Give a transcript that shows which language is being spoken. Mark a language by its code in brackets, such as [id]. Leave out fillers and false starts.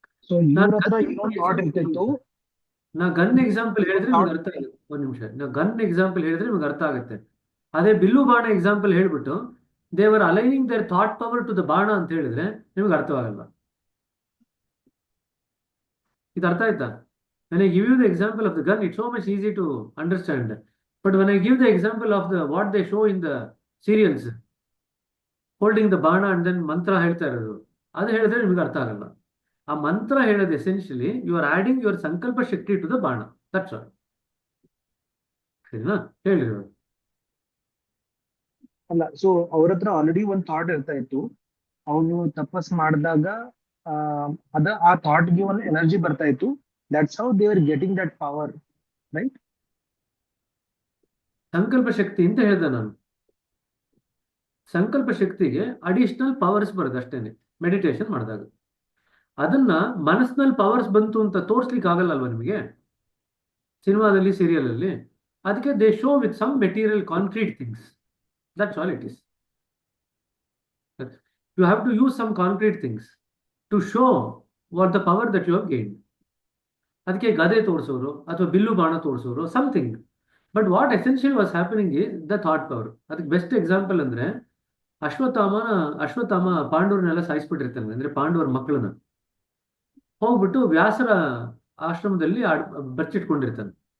[kn] So ಇವ್ರ ಹತ್ರ ಇನ್ನೊಂದು ಥಾಟ್ ಇರ್ತಿತ್ತು. ನಾ ಗನ್ ಎಕ್ಸಾಂಪಲ್ ಹೇಳಿದ್ರೆ ನಿಮ್ಗೆ ಅರ್ಥ ಆಗುತ್ತೆ. ಒಂದು ನಿಮಿಷ, ನಾ ಗನ್ ಎಕ್ಸಾಂಪಲ್ ಹೇಳಿದ್ರೆ ನಿಮ್ಗೆ ಅರ್ಥ ಆಗುತ್ತೆ. ಅದೇ ಬಿಲ್ಲು ಬಾಣ ಎಕ್ಸಾಂಪಲ್ ಹೇಳ್ಬಿಟ್ಟು [en] they're aligning their thought power to the [kn] ಬಾಣ ಅಂತ ಹೇಳಿದ್ರೆ ನಿಮ್ಗೆ ಅರ್ಥವಾಗಲ್ಲ. ಇದು ಅರ್ಥ ಆಯ್ತಾ? [en] When I give you the example of the gun, it's so much easy to understand. But when I give the example of what they show in the serials, holding the bana and then mantra [kn] ಹೇಳ್ತಾ ಇರೋದು, ಅದು ಹೇಳಿದ್ರೆ ನಿಮ್ಗೆ ಅರ್ಥ ಆಗಲ್ಲ. ಆ ಮಂತ್ರ ಹೇಳೋದು [en] Essentially you are adding your ಸಂಕಲ್ಪ ಶಕ್ತಿ to the ಬಾಣ. That's all. [kn] ಸರಿನಾ? ಹೇಳಿರೋದು ಅಲ್ಲ. ಸೊ ಅವ್ರ ಹತ್ರ ಆಲ್ರೆಡಿ ಒಂದು ಥಾಟ್ ಇರ್ತಾ ಇತ್ತು. ಅವನು ತಪಸ್ ಮಾಡಿದಾಗ ಆ ಥಾಟ್ಗೆ ಒಂದು ಎನರ್ಜಿ ಬರ್ತಾ ಇತ್ತು. [en] That's how they are getting that power, right? [kn] ಸಂಕಲ್ಪ ಶಕ್ತಿ ಅಂತ ಹೇಳ್ದೆ ನಾನು. ಸಂಕಲ್ಪ ಶಕ್ತಿಗೆ ಅಡಿಷನಲ್ ಪವರ್ಸ್ ಬರೋದು ಅಷ್ಟೇನೆ ಮೆಡಿಟೇಷನ್ ಮಾಡಿದಾಗ. ಅದನ್ನ ಮನಸ್ಸಿನಲ್ಲಿ ಪವರ್ಸ್ ಬಂತು ಅಂತ ತೋರಿಸ್ಲಿಕ್ಕೆ ಆಗಲ್ಲ ಅಲ್ವಾ ನಿಮಗೆ ಸಿನಿಮಾದಲ್ಲಿ, ಸೀರಿಯಲ್ ಅಲ್ಲಿ. [en] ಅದಕ್ಕೆ they show with some material concrete things. That's all it is. You have to use some concrete things to show what the power that you have gained. [kn] ಅದಕ್ಕೆ ಗದೆ ತೋರಿಸೋರು ಅಥವಾ ಬಿಲ್ಲು ಬಾಣ ತೋರಿಸೋರು [en] Something. But what essential was happening is the thought power. [kn] ಅದಕ್ಕೆ best example ಅಂದ್ರೆ ಅಶ್ವತ್ಥಾಮ ಪಾಂಡವರನ್ನೆಲ್ಲ ಸಾಯಿಸ್ಬಿಟ್ಟಿರ್ತಾನೆ. ಅಂದ್ರೆ ಪಾಂಡವರ ಮಕ್ಕಳನ್ನ ಹೋಗ್ಬಿಟ್ಟು ವ್ಯಾಸರ ಆಶ್ರಮದಲ್ಲಿ ಬಚ್ಚಿಟ್ಕೊಂಡಿರ್ತಾನೆ.